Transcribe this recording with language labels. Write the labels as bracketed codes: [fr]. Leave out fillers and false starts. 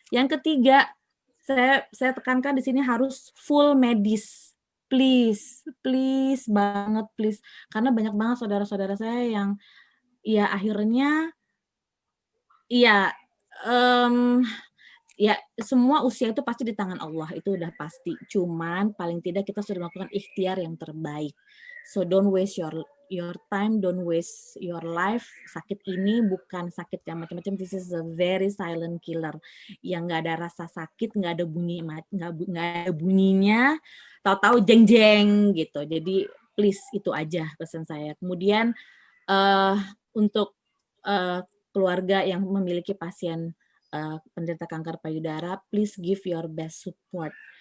[id] Yang ketiga, saya tekankan di sini harus full medis, please banget, please, karena banyak banget saudara-saudara saya yang ya akhirnya ya ya semua usia itu pasti di tangan Allah, itu udah pasti. Cuman paling tidak kita sudah melakukan ikhtiar yang terbaik. [en] So don't waste your time, don't waste your life. [id] Sakit ini bukan sakit yang macam-macam. [en] This is a very silent killer. [id] Yang nggak ada rasa sakit, nggak ada bunyinya, tahu-tahu jeng-jeng gitu. Jadi please itu aja pesan saya. Kemudian untuk keluarga yang memiliki pasien penderita kanker payudara, [en] please give your best support.